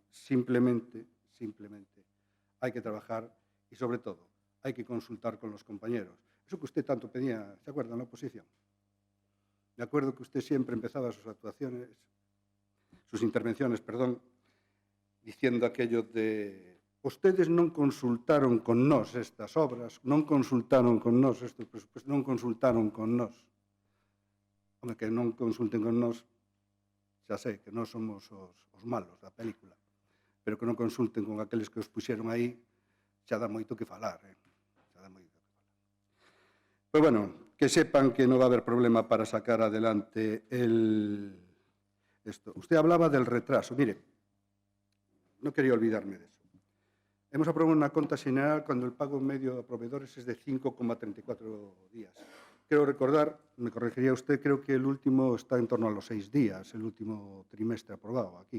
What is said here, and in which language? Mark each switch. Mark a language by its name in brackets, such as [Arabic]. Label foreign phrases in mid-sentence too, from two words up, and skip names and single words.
[Spanish] Simplemente hay que trabajar y, sobre todo, hay que consultar con los compañeros. Eso que usted tanto pedía, ¿se acuerda, en la oposición? Me acuerdo que usted siempre empezaba sus intervenciones, diciendo aquello de [Galician] vostedes non consultaron con nós estas obras, non consultaron con nós estes presupuestos, non consultaron con nós. Home, que non consulten con nós, xa sei que non somos os malos da película, pero que non consulten con aqueles que os puxeron aí, xa dá moito que falar, xa dá moito que falar. [Spanish] Pois bueno, que sepan que non va a haber problema para sacar adelante esto. Usted hablaba del retraso. Mire, no quería olvidarme de eso. Hemos aprobado una cuenta general cuando el pago medio a proveedores es de 5,34 días. Creo recordar, me corregiría usted, creo que el último está en torno a los 6 días, el último trimestre aprobado aquí.